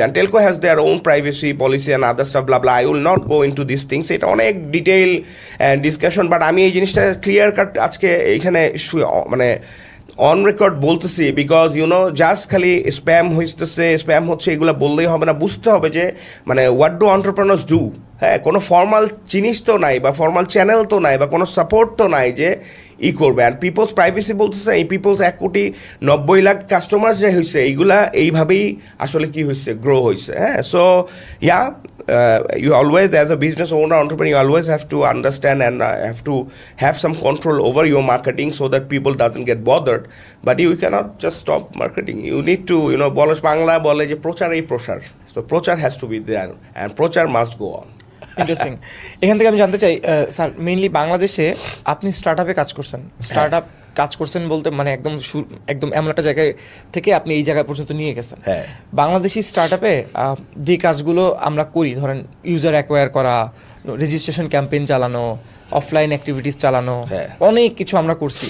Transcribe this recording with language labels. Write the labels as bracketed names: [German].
[English] And telco has their own privacy policy and other stuff, blah blah. I will not go into this things, [Bangla] এটা অনেক detail discussion, but আমি এই জিনিসটা clear cut আজকে এইখানে মানে অন রেকর্ড বলতেছি, বিকজ জাস্ট খালি স্প্যাম হচ্ছে এগুলো বললেই হবে না, বুঝতে হবে যে মানে [English] What do entrepreneurs do. [Bangla] হ্যাঁ, কোনো ফর্মাল জিনিস তো নাই, বা ফর্মাল চ্যানেল তো নাই, বা কোনো সাপোর্ট তো নাই যে করবে। অ্যান্ড পিপলস প্রাইভেসি বলতেছে, এই পিপলস 1,90,00,000 কাস্টমার যে হয়েছে, এইগুলা এইভাবেই আসলে কি হয়েছে, গ্রো হয়েছে। [English] হ্যাঁ, so yeah you always, as a business owner, entrepreneur, you always have to understand and have to have some control over your marketing so that people doesn't get bothered, but you cannot just stop marketing. You need to, [Bangla] Bangla বলে যে প্রচার এই প্রসার, [English] so প্রচার has to be there and প্রচার must go on. Interesting. [Bangla] এখান থেকে আমি জানতে চাই স্যার, মেইনলি বাংলাদেশে আপনি স্টার্টআপে কাজ করছেন বলতে মানে একদম এমন একটা জায়গায় থেকে আপনি এই জায়গা পর্যন্ত নিয়ে গেছেন। হ্যাঁ, বাংলাদেশি স্টার্টআপে যে কাজগুলো আমরা করি, ধরেন ইউজার অ্যাকোয়ার করা, রেজিস্ট্রেশন ক্যাম্পেইন চালানো, অফলাইন অ্যাক্টিভিটিস চালানো, অনেক কিছু আমরা করছি।